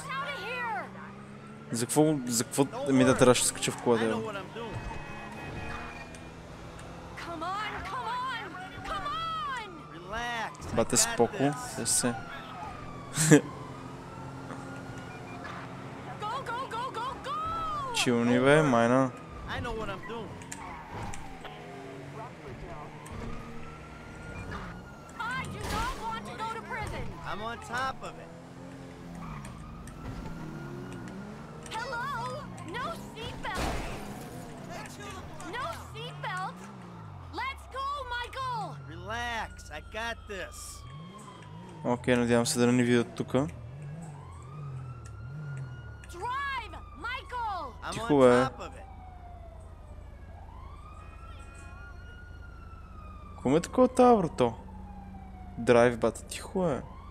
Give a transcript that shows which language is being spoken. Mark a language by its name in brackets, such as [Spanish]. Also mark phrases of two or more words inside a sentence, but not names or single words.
[Bulgarian] За какво ми да трябваше да скача в колата? Бате споко, се. Чилни бе, майна. [English] I'm on top of it. Hello? No seatbelt. No seatbelt. Let's go, Michael. Relax, I got this. [Bulgarian] Окей, надявам се да не ни видят тука. [English] Drive, Michael. [Bulgarian] Тихо бе. Кому е такова това, брато? Драйв, бата, тихо е.